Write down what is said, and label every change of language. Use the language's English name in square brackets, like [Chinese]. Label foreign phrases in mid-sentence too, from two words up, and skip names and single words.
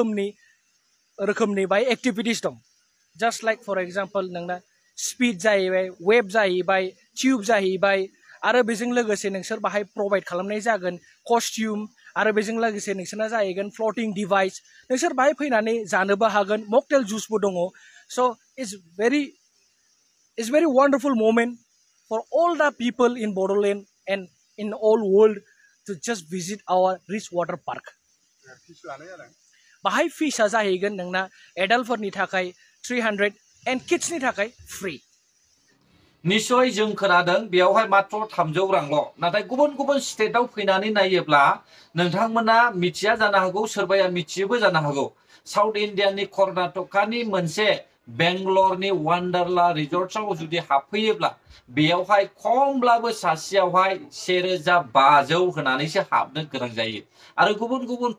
[Bodo] रोखोमनि बाहाय एक्टिभिटिस दं [English] just like for example [Bodo] नोंना स्पीड जाहैबाय वेब जाहैबाय टिउब जाहैबाय आरो बेजों लोगोसे नोंसोर बाहाय प्रोवाइड खालामनाय जागोन कस्ट्यूम आरो बेजों लोगोसे नोंसोरना जाहैगोन [English] floating device [Bodo] नोंसोर बाहाय फैनानै जानोबो हागोन मकटेल जुसबो दङ [English] so it's very wonderful moment for all the people in Bodoland and in the whole world to just visit our Rich Water Park. [Bodo] बाहाय फीसा जाहैगोन नोंना एडाल्टफोरनि थाखाय 300 [English] and kids [Bodo] नि थाखाय फ्री निश्चय जों खोनादों बेयावहाय मात्र 300 रांल' नाथाय गुबुन स्टेटआव फैनानै नायोब्ला नोंथांमोना मिथिया जानो हागौ सोरबाया मिथियोबो जानो हागौ साउथ इन्डियानि कर्नाटकानि मोनसे बेंगलरनि वान्डारला रिजर्ट्सआव जुदि हाबफैयोब्ला बेयावहाय खमब्लाबो सासेयावहाय 1500 होनानैसो हाबनो गोनां जायो आरो गुबुन